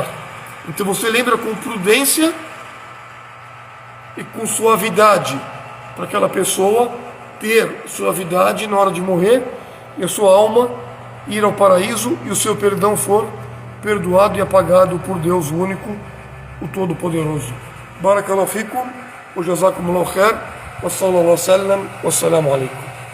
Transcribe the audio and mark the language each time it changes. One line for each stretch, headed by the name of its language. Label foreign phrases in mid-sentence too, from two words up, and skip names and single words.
Portuguese: Então você lembra com prudência e com suavidade, para aquela pessoa ter suavidade na hora de morrer e a sua alma ir ao paraíso e o seu perdão for perdoado e apagado por Deus único, o Todo-Poderoso.
Arabic: بارك الله فيكم وجزاكم الله خير وصلى الله عليه وسلم والسلام عليكم.